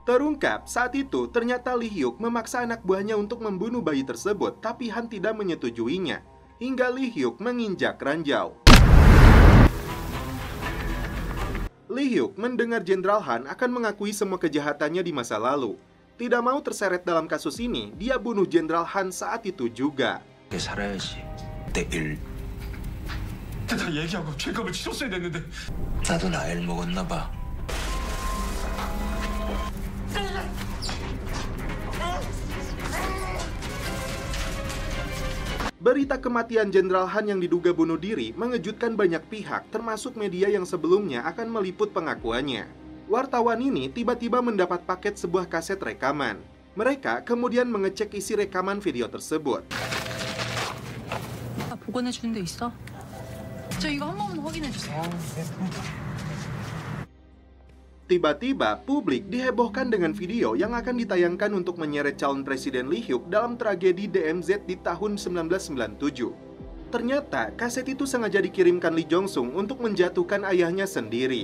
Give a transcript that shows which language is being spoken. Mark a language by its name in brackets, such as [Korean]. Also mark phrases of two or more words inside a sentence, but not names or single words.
[Indonesian] Terungkap saat itu ternyata Lee Hyuk memaksa anak buahnya untuk membunuh bayi tersebut, tapi Han tidak menyetujuinya, hingga Lee Hyuk menginjak ranjau. Lee Hyuk mendengar Jenderal Han akan mengakui semua kejahatannya di masa lalu. Tidak mau terseret dalam kasus ini, dia bunuh Jenderal Han saat itu juga. [Korean] 다 얘기하고 죄값을 치렀어야 됐는데. 나도 나이를 먹었나 봐. [Indonesian] Berita kematian Jenderal Han yang diduga bunuh diri mengejutkan banyak pihak, termasuk media yang sebelumnya akan meliput pengakuannya. Wartawan ini tiba-tiba mendapat paket sebuah kaset rekaman. Mereka kemudian mengecek isi rekaman video tersebut. [Korean] 복원해주는 데 있어? 저 이거 한 번만 확인해주세요. [Indonesian] Tiba-tiba, publik dihebohkan dengan video yang akan ditayangkan untuk menyeret calon Presiden Lee Hyuk dalam tragedi DMZ di tahun 1997. Ternyata, kaset itu sengaja dikirimkan Lee Jong-sung untuk menjatuhkan ayahnya sendiri.